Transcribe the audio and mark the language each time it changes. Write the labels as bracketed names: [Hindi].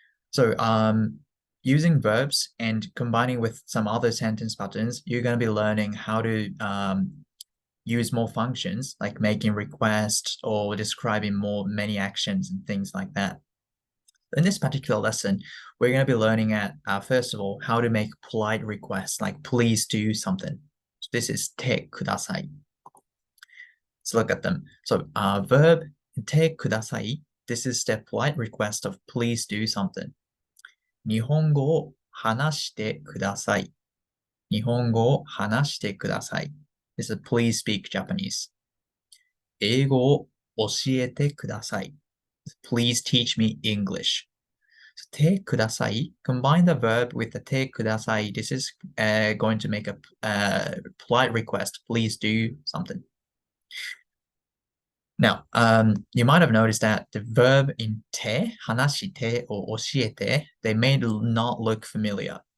[English] So using verbs and combining with some other sentence patterns, you're going to be learning how to use more functions like making requests or describing many actions and things like that. In this particular lesson, we're going to be learning first of all, how to make polite requests, like please do something. So this is てください. Let's look at them. So verb てください. This is the polite request of please do something. [Japanese] 日本語を話してください.日本語を話してください. [English] This is please speak Japanese. [Japanese] 英語を教えてください. [English] Please teach me English. So, てください. Combine the verb with the てください. This is going to make a polite request. Please do something. Now, you might have noticed that the verb in て, 話して or 教えて, they may not look familiar.